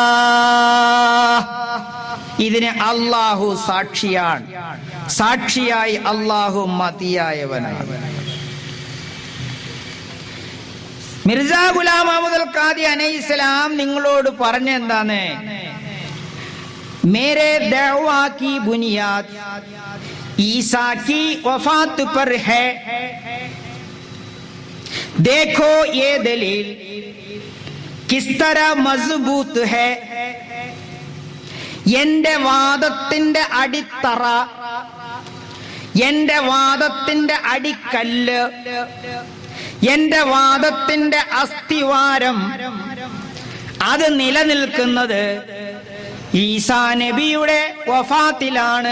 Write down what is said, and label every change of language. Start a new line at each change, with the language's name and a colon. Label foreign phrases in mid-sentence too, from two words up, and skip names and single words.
Malayalam: ഇതിന് അല്ലാഹു സാക്ഷിയാണ്. സാക്ഷിയായി അല്ലാഹു മതിയായവനാണ്. മിർസ ഗുലാം അഹ്മദുൽ ഖാദി അലൈഹിസ്സലാം നിങ്ങളോട് പറഞ്ഞ എന്താണ്?
Hindi: मेरे दावा की बुनियाद ईसा की वफात पर है. देखो ये दलील किस तरह मजबूत है.
Malayalam: എന്റെ വാദത്തിന്റെ അടിത്തറ, എന്റെ വാദത്തിന്റെ അടിക്കല്ല്, എന്റെ വാദത്തിന്റെ അസ്ഥിവാരം അത് നിലനിൽക്കുന്നത് ഈസാ നബിയുടെ വഫാത്തിലാണ്.